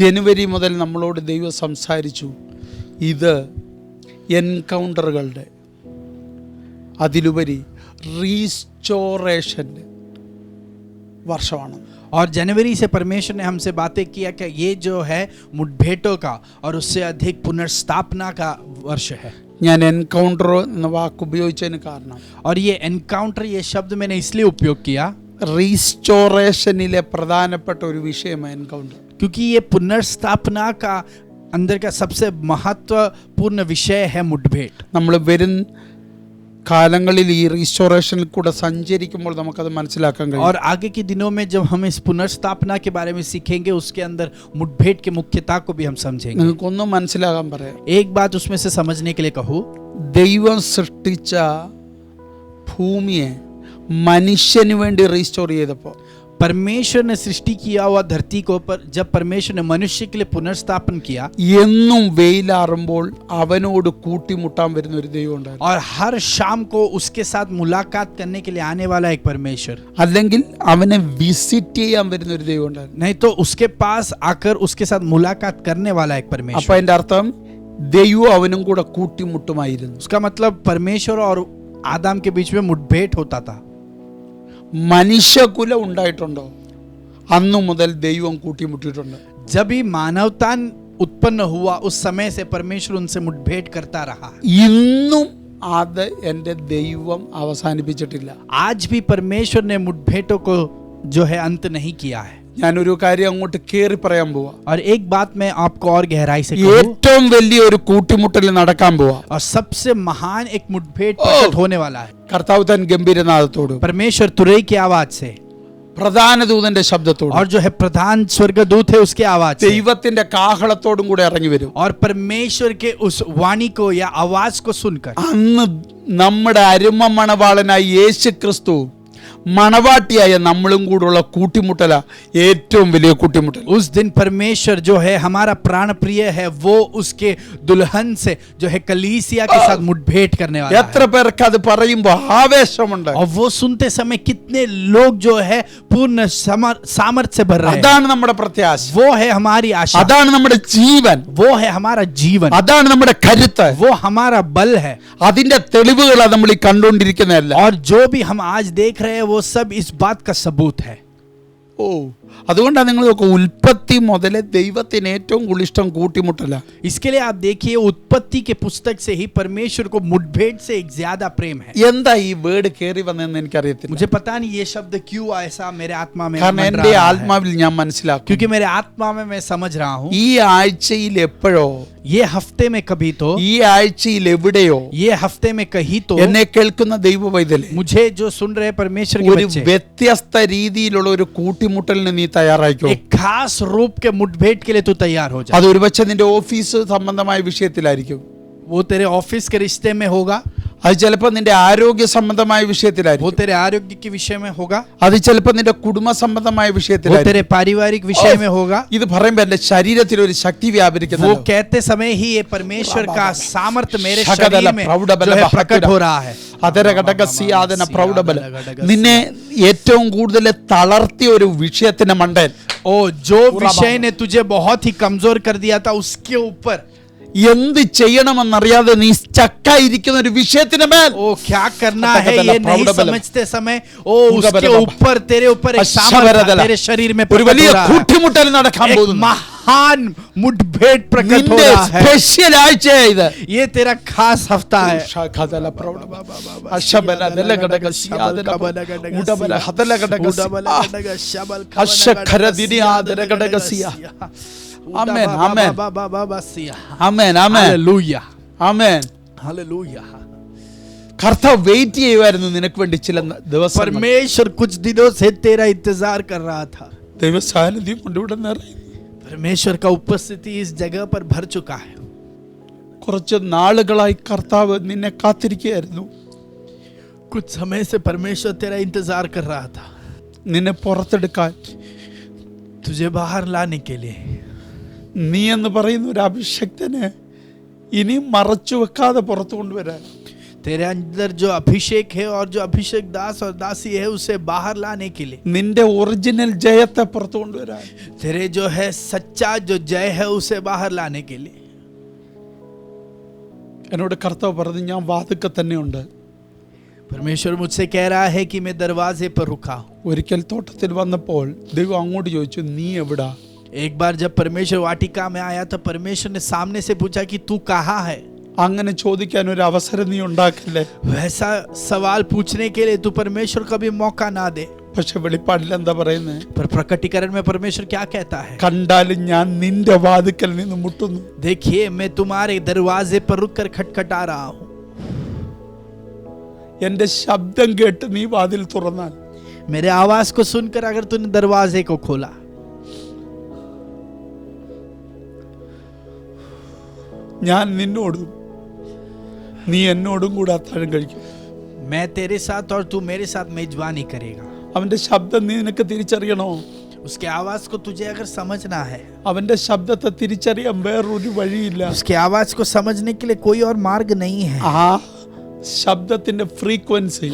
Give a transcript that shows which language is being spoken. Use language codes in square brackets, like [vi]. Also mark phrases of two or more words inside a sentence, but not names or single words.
[ml] ജനുവരി മുതൽ നമ്മളോട് ദൈവം സംസാരിച്ചു. ഇത് എൻകൗണ്ടറുകളുടെ അതിലുപരി റീസ്റ്റോറേഷൻ്റെ വർഷമാണ്. [hi] और जनवरी से परमेश्वर ने हमसे बातें किया कि ये जो है मुठभेड़ों का और उससे अधिक पुनर्स्थापना का वर्ष है. [ml] ഞാൻ എൻകൗണ്ടർ എന്ന വാക്ക് ഉപയോഗിച്ചതിന് കാരണം [hi] और ये एनकाउंटर, ये शब्द मैंने इसलिए उपयोग किया [ml] റീസ്റ്റോറേഷനിലെ പ്രധാനപ്പെട്ട ഒരു വിഷയമാണ് എൻകൗണ്ടർ. [hi] क्योंकि ये पुनर्स्थापना का अंदर का सबसे महत्वपूर्ण विषय है मुठभेड़. [ml] നമ്മൾ വരും കാലങ്ങളിൽ ഈ റീസ്റ്റോറേഷനിൽ കൂടെ സഞ്ചരിക്കുമ്പോൾ നമുക്കത് മനസ്സിലാക്കാൻ കഴിയും. [hi] और आगे के दिनों में जब हम इस पुनर्स्थापना के बारे में सीखेंगे, उसके अंदर मुठभेड़ की मुख्यता को भी हम समझेंगे. [ml] നിങ്ങൾക്കൊന്നും മനസ്സിലാകാൻ പറയാം. [hi] एक बात उसमें से समझने के लिए कहूँ, [ml] ദൈവം സൃഷ്ടിച്ച ഭൂമിയെ മനുഷ്യന് വേണ്ടി റീസ്റ്റോർ ചെയ്തപ്പോൾ [hi] परमेश्वर ने सृष्टि किया हुआ धरती को ऊपर जब परमेश्वर ने मनुष्य के लिए पुनर्स्थापन किया [ml] എന്നും വെയിലാറുമ്പോൾ അവനോട് കൂട്ടിമുട്ടാൻ വരുന്ന ഒരു ദൈവം ഉണ്ടായിരുന്നു. [hi] और हर शाम को उसके साथ मुलाकात करने के लिए आने वाला एक परमेश्वर, [ml] അല്ലെങ്കിൽ അവനെ വിസിറ്റ് ചെയ്യാൻ വരുന്ന ഒരു ദൈവം ഉണ്ടായിരുന്നു. [hi] नहीं तो उसके पास आकर उसके साथ मुलाकात करने वाला एक [ml] അപ്പൊ [hi] परमेश्वर. [ml] അതിന്റെ അർത്ഥം ദൈവം അവനും കൂടെ കൂട്ടിമുട്ടുമായിരുന്നു. [hi] उसका मतलब परमेश्वर और आदम के बीच में मुठभेड़ होता था. [ml] മനുഷ്യകുലം ഉണ്ടായിട്ടുണ്ടോ? അന്നു മുതൽ ദൈവം കൂട്ടിമുട്ടിയിട്ടുണ്ട്. [hi] जब भी मानवता उत्पन्न हुआ उस समय से परमेश्वर उनसे मुठभेड़ करता रहा. [ml] ഇന്നും അത് എൻ്റെ ദൈവം അവസാനിപ്പിച്ചിട്ടില്ല. [hi] आज भी परमेश्वर ने मुठभेड़ों को जो है अंत नहीं किया है. [ml] ഞാനൊരു കാര്യം അങ്ങോട്ട് കേറി പറയാൻ പോവാ. [hi] और एक बात मैं आपको और गहराई से कहूं, [ml] ഏറ്റവും വലിയ ഒരു കൂട്ടിമുട്ടൽ നടക്കാൻ പോവാ. [hi] और सबसे महान एक मुठभेड़ प्रकट होने वाला है. [ml] കർത്താവ് തൻ ഗംഭീരനാദത്തോടും [hi] परमेश्वर तुरई की आवाज से [ml] പ്രധാന ദൂതന്റെ ശബ്ദത്തോടും [hi] और जो है प्रधान स्वर्गदूत है उसके आवाज से [ml] ദൈവത്തിന്റെ കാഹളത്തോടും കൂടെ ഇറങ്ങി വരും. [hi] और परमेश्वर के उस वाणी को या आवाज को सुनकर [ml] അന്ന് നമ്മുടെ അരുമ മണവാളനായ യേശു ക്രിസ്തു മണവാട്ടിയായ നമ്മളും കൂടുള്ള കൂട്ടിമുട്ടല ഏറ്റവും വലിയ കൂട്ടിമുട്ടൽ. [hi] उस दिन परमेश्वर जो है हमारा प्राण प्रिय है वो उसके दुल्हन से जो है कलीसिया के साथ मुठभेड़ करने वाला [ml] എത്ര [hi] है. [ml] പേർക്ക് അത് പറയുമ്പോൾ ആവേശമുണ്ട്. [hi] और वो सुनते समय कितने लोग जो है पूर्ण सामर्थ्य से भर रहे हैं. [ml] അതാണ് നമ്മുടെ പ്രത്യാശ, [hi] वो है हमारी आशा, [ml] അതാണ് നമ്മുടെ ജീവൻ, [hi] वो है हमारा जीवन, [ml] അതാണ് നമ്മുടെ കരുത്ത്. [hi] वो हमारा बल है. [ml] അതിന്റെ തെളിവുകളാണ് നമ്മൾ ഈ കണ്ടുകൊണ്ടിരിക്കുന്നതല്ല. [hi] और जो भी हम आज देख रहे हैं वो सब इस बात का सबूत है. [ml] ഓ, അതുകൊണ്ടാണ് നിങ്ങൾ നോക്കുക, ഉൽപ്പത്തി മുതലേ ദൈവത്തിന് ഏറ്റവും കൂടുതൽ ഇഷ്ടം കൂട്ടിമുട്ടല. [hi] इसके लिए आप देखिए उत्पत्ति के पुस्तक से ही परमेश्वर को मुठभेड़ से एक ज्यादा प्रेम है. [ml] എന്താ ഈ വേർഡ് കയറി വന്നതെന്ന് എനിക്കറിയത്തില്ല. [hi] मुझे पता नहीं ये शब्द क्यों ऐसा मेरे आत्मा में [ml] കാരണം [hi] मंडरा [ml] എൻ്റെ [hi] रहा है. [ml] ആത്മാവിൽ ഞാൻ മനസ്സിലാക്കും, [hi] क्योंकि मेरे आत्मा में मैं समझ रहा हूँ [ml] ഈ ആഴ്ചയിൽ എപ്പോഴോ, [hi] ये हफ्ते में कभी तो, [ml] ഈ ആഴ്ചയിൽ എവിടെയോ [hi] ये हफ्ते में कहीं तो [ml] എന്നെ കേൾക്കുന്ന ദൈവ പൈതലേ, [hi] मुझे जो सुन रहे परमेश्वर के [ml] ഒരു [hi] बच्चे [ml] വ്യത്യസ്ത രീതിയിലുള്ള ഒരു കൂട്ടിമുട്ടലിന് നീ തയ്യാറായിക്കോ. [hi] एक खास रूप के मुठभेड़ के लिए तू तैयार हो जा. [ml] അത് ഒരുപക്ഷെ നിന്റെ ഓഫീസ് സംബന്ധമായ വിഷയത്തിലായിരിക്കും, [hi] वो तेरे ऑफिस के रिश्ते में होगा, [ml] അത് ചിലപ്പോൾ നിന്റെ ആരോഗ്യ സംബന്ധമായ [hi] वो [ml] വിഷയത്തിലായിരിക്കും, [hi] तेरे आरोग्य के विषय में होगा, [ml] അത് ചിലപ്പോൾ നിന്റെ കുടുംബ സംബന്ധമായ [hi] वो [ml] വിഷയത്തിലായിരിക്കും. [hi] तेरे पारिवारिक विषय में होगा. [ml] ഇത് പറയുമ്പോൾ എന്റെ ശരീരത്തിൽ ഒരു ശക്തി [hi] वो [ml] വ്യാപരിക്കുന്നു. [hi] कहते समय ही ये परमेश्वर का सामर्थ्य मेरे ശകദല शरीर में പ്രൗഢബല जो है ബഹക്കുര. प्रकट हो रहा है. അതര ഘടകസിയാദന പ്രൗഢബല. [ml] നിന്നെ ഏറ്റവും കൂടുതൽ തളർത്തിയ ഒരു വിഷയത്തിന്റെ മണ്ടൻ, [hi] ओ जो विषय ने तुझे बहुत ही कमजोर कर दिया था उसके ऊपर [ml] എന്ത് ചെയ്യണമെന്നറിയാതെ നീ സ്റ്റക്കായിരിക്കുന്ന ഒരു വിഷയത്തിന്റെ മേൽ [hi] ओ क्या करना है ശകദല ये नहीं പ്രൗഢബലം. समझते समय ओ ഉഗബല उसके ബബ. ऊपर तेरे ऊपर एक सामर्थ्य അശ്വരദല. तेरे शरीर में [ml] ഒരു [hi] प्रकट [ml] വലിയ [hi] हो रहा है. [ml] കൂട്ടിമുട്ടൽ നടക്കാൻ [hi] एक [ml] പോകുന്നു. [hi] महान मुठभेड़ प्रकट हो [ml] നിന്റെ [hi] रहा है. [ml] സ്പെഷ്യൽ ആഴ്ചയാ ഇത്. [hi] ये तेरा खास हफ्ता है. ശകദല പ്രൗഢബല. അശ്വബല ദല ഘടകസിയാദന ഉടബല ഹദല ഘടകസി. അശ്വഖരദിനിയാദന ഘടകസിയ. ആമേൻ, ആമേൻ. [ml] ആമേൻ, ആമേൻ, [hi] हालेलुया, [ml] ആമേൻ. [hi] हालेलुया. [ml] കർത്താവ് വെയിറ്റ് ചെയ്യുമായിരുന്നു നിനക്ക് വേണ്ടി ചില ദിവസം. [hi] परमेश्वर कुछ दिनों से तेरा इंतजार कर रहा था. [ml] ദൈവ സാന്നിധ്യം കൊണ്ട് ഇവിടെ നിറയും. [hi] परमेश्वर का उपस्थिति इस जगह पर भर चुका है. [ml] കുറച്ച് നാളുകളായി കർത്താവ് നിന്നെ കാത്തിരിക്കുകയായിരുന്നു. [hi] कुछ समय से परमेश्वर तेरा इंतजार कर रहा था, [ml] നിന്നെ പുറത്തെടുക്കാൻ. [hi] तुझे बाहर लाने के लिए. [ml] നീ എന്ന് പറയുന്ന ഒരു അഭിഷക്തനെ ഇനി മറച്ചു വെക്കാതെ പുറത്തു കൊണ്ടുവരാൻ. [hi] तेरे अंदर जो अभिषेक है और जो अभिषेक दास और दासी है उसे बाहर लाने के लिए. [ml] നിന്റെ ഒറിജിനൽ ജയത്തെ പുറത്തു കൊണ്ടുവരാൻ. [hi] तेरे जो है सच्चा जो जय है उसे बाहर लाने के लिए. [ml] എന്നോട് കർത്താവ് പറഞ്ഞു, ഞാൻ വാതിൽക്കൽ തന്നെയുണ്ട്. [hi] परमेश्वर मुझसे कह रहा है कि मैं दरवाजे पर रुका हूं. [ml] ഒരിക്കൽ തോട്ടത്തിൽ വന്നപ്പോൾ ദൈവം അങ്ങോട്ട് ചോദിച്ചു, നീ എവിടാ? [hi] एक बार जब परमेश्वर वाटिका में आया तो परमेश्वर ने सामने से पूछा कि तू कहाँ है. [ml] അങ്ങനെ ചോദിക്കാൻ ഒരു അവസരം നീ ഉണ്ടാക്കില്ലേ? [hi] वैसा सवाल पूछने के लिए तू परमेश्वर कभी मौका ना दे. [ml] പക്ഷെ വെളിപ്പാടിൽ എന്താ പറയുന്നത്? [hi] पर प्रकटीकरण में परमेश्वर क्या कहता है? [ml] കണ്ടാലും ഞാൻ നിന്റെ വാതിക്കൽ നിന്ന് മുട്ടുന്നു. [hi] देखिए मैं तुम्हारे दरवाजे पर रुककर खटखटा रहा हूँ. [ml] എന്റെ ശബ്ദം കേട്ട് നീ വാതിൽ തുറന്നാൽ, [hi] मेरे आवाज को सुनकर अगर तूने दरवाजे को खोला, [ml] ഞാൻ നിന്നോടും നീ എന്നോടും കൂടെ അത്താഴം കഴിക്കും. [hi] मैं तेरे साथ और तू मेरे साथ मेजबानी करेगा. [ml] അവന്റെ ശബ്ദം നീ നിനക്ക് തിരിച്ചറിയണോ? [hi] उसके आवाज को तुझे अगर समझना है, [ml] അവന്റെ ശബ്ദത്തെ തിരിച്ചറിയാൻ വേറൊരു വഴിയില്ല. [hi] उसके आवाज को समझने के लिए कोई और मार्ग नहीं है. [ml] ആ ശബ്ദത്തിന്റെ ഫ്രീക്വൻസി,